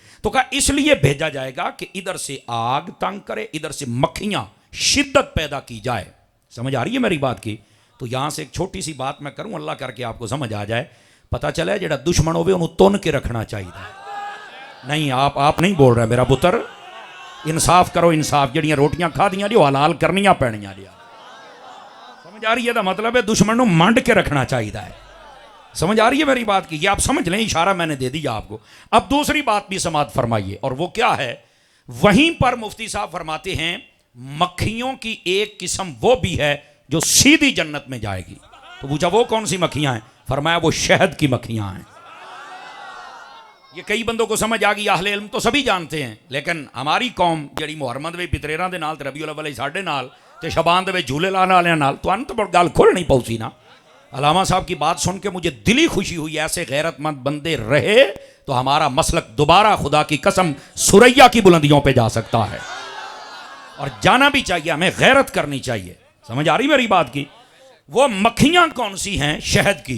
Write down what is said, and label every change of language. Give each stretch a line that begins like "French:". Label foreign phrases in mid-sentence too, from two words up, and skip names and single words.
Urdu: تو کہا اس لیے بھیجا جائے گا کہ ادھر سے آگ تنگ کرے، ادھر سے مکھیاں شدت پیدا کی جائے۔ سمجھ آ رہی ہے میری بات کی؟ تو یہاں سے ایک چھوٹی سی بات میں کروں، اللہ کر کے آپ کو سمجھ آ جائے۔
Punjabi: پتہ چلے جڑا دشمن ہوئے انہوں تن کے رکھنا چاہیے۔
Urdu: نہیں آپ نہیں بول رہے میرا پتر، انصاف کرو،
Punjabi: انصاف جڑیاں روٹیاں کھا دیاں جو حلال کرنیاں پینیاں جی۔
Urdu: سمجھ آ رہی ہے؟
Punjabi: دا مطلب ہے دشمن نو منڈ کے رکھنا چاہیے ہے۔
Urdu: سمجھ آ رہی ہے میری بات کی؟ یہ آپ سمجھ لیں، اشارہ میں نے دے دیا آپ کو۔ اب دوسری بات بھی سماعت فرمائیے، اور وہ کیا ہے؟ وہیں پر مفتی صاحب فرماتے ہیں مکھیوں کی ایک قسم وہ بھی ہے جو سیدھی جنت میں جائے گی۔ تو پوچھا وہ کون سی مکھیاں ہیں؟ فرمایا وہ شہد کی مکھیاں ہیں۔ یہ کئی بندوں کو سمجھ آ گئی، اہل علم تو سبھی جانتے ہیں، لیکن ہماری قوم
Punjabi: جڑی محرم دے پتریراں دے نال تے ربیع الاول ساڈے نال تے شبان دے جھولے لانے والے نال تو انت پر گل کھل نہیں پہنچی نا۔
Urdu: علامہ صاحب کی بات سن کے مجھے دلی خوشی ہوئی، ایسے غیرت مند بندے رہے تو ہمارا مسلک دوبارہ خدا کی قسم سریا کی بلندیوں پہ جا سکتا ہے، اور جانا بھی چاہیے، ہمیں غیرت کرنی چاہیے۔ سمجھ آ رہی میری بات کی؟ وہ مکھیاں کون سی ہیں؟ شہد کی۔